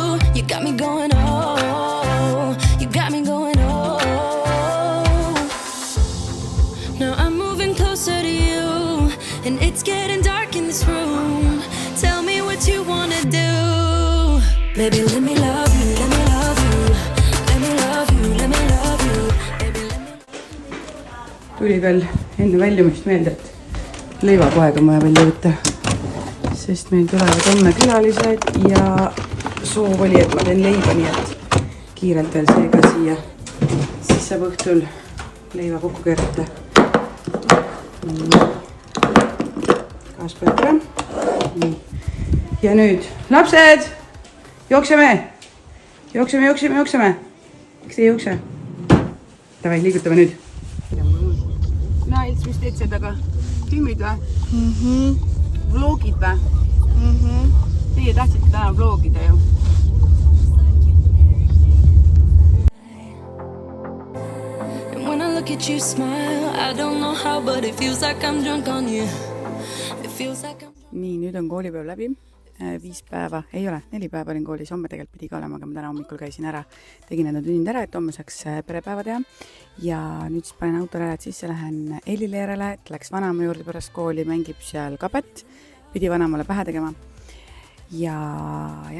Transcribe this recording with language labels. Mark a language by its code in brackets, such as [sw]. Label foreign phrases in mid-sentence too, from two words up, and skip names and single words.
[en] You got me going, oh. You got me going, oh. Now I'm moving closer to you, and it's getting dark in this room. Tell me what you wanna do. Baby, let me love you, let me love you. Let me love you, let me love you. Baby, let me... [et] Tuli veel enne väljumist meelde, et leiva kohe ka vaja välja võtta, sest meil tulevad homme külalised ja soov oli, et ma teen leiva, nii et kiirelt veel see ka siia. Siis saab õhtul leiva kokku keerata. Gaas peab ära. Ja nüüd, lapsed, jookseme! Jookseme! Miks ei jookse? Tavai, liigutame nüüd. Nails, mis teed see taga? Filmid või? Vlogid või? Teie tahtsite täna vlogida ju. [en] And when I look at you smile, I don't know how, but it feels like I'm drunk on you. It feels like I'm... [et] Nii, nüüd on koolipäev läbi. 5 päeva, ei ole, 4 päeva olin koolis, homme tegelikult pidi ka olema, aga ma täna hommikul käisin ära, tegin enda tunnid ära, et homme saaks perepäeva teha ja nüüd siis panen autole ära, et sisse lähen Ellile järele, et läks vanama juurde pärast kooli, mängib seal kabet, pidi vanamale pähe tegema ja jah,